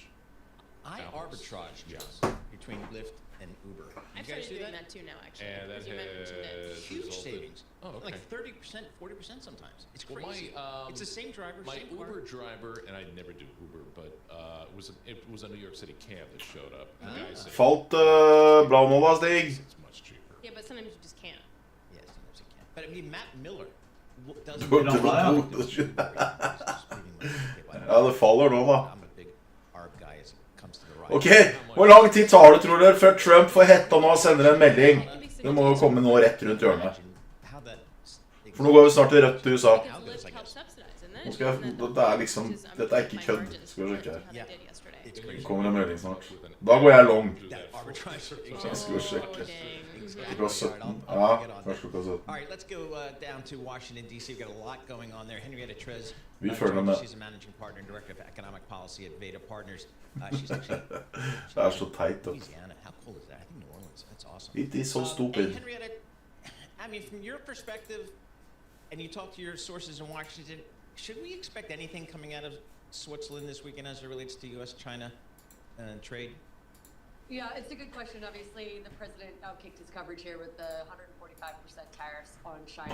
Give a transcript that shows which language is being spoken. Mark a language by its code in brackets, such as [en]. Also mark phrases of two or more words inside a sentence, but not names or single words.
[en] I arbitrage, John, between Lyft and Uber. I've started doing that too now, actually. And that has huge savings. Oh, okay. Like 30%, 40% sometimes. It's crazy. Well, it's the same driver, my same car. Uber driver, and I never do Uber, but it was a New York City cab that showed up. [no] Falt bra nå da, Stig. [en] It's much cheaper. Yeah, but sometimes you just can't. Yes, sometimes you can't. But I mean, Matt Miller doesn't. [no] Ja, det faller nå da. [en] I'm a big ARB guy as it comes to the right. [no] Ok, hvor lang tid tar det, tror dere, før Trump får hetta nå og sender en melding? Det må jo komme nå rett rundt hjørnet. For nå går vi snart til rødt til USA. Nå skal jeg, dette er liksom, dette er ikke kødd, skal vi sjekke her. Det kommer en melding snart. Da går jeg long. Jeg skal sjekke. Klokka 17. Ja, først klokka 17. [en] All right, let's go down to Washington, D.C. We've got a lot going on there. Henrietta Trez, [no] Vi følger med. [en] she's a managing partner and director of economic policy at Veda Partners. She's actually [no] Det er så teit, da. [en] Louisiana. How cool is that? I think New Orleans. That's awesome. It is so stupid. And Henrietta, I mean, from your perspective, and you talk to your sources in Washington, should we expect anything coming out of Switzerland this weekend as it relates to U.S.-China trade? Yeah, it's a good question. Obviously, the president outkicked his coverage here with the 145% tariffs on China.